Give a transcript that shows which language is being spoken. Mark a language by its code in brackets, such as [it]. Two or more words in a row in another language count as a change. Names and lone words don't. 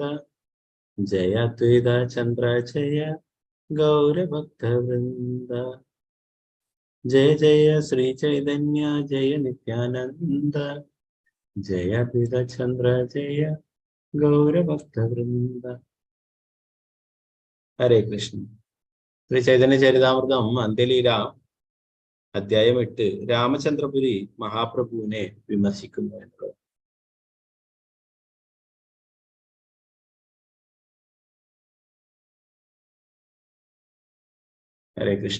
[sa] जय द्वैत चंद्र जय गौर भक्त वृंद। जय जय श्री चैतन्य जय नित्यानंद। जय द्वैत चंद्र जय गौर भक्त वृंद. [ml] ഹരേ കൃഷ്ണ. ശ്രീ ചൈതന്യ ചരിതാമൃതം അന്ത്യലീല അധ്യായം 8 രാമചന്ദ്രപുരി മഹാപ്രഭുവിനെ വിമർശിക്കുന്നു എന്നുള്ളത്. ഹരേ കൃഷ്ണ.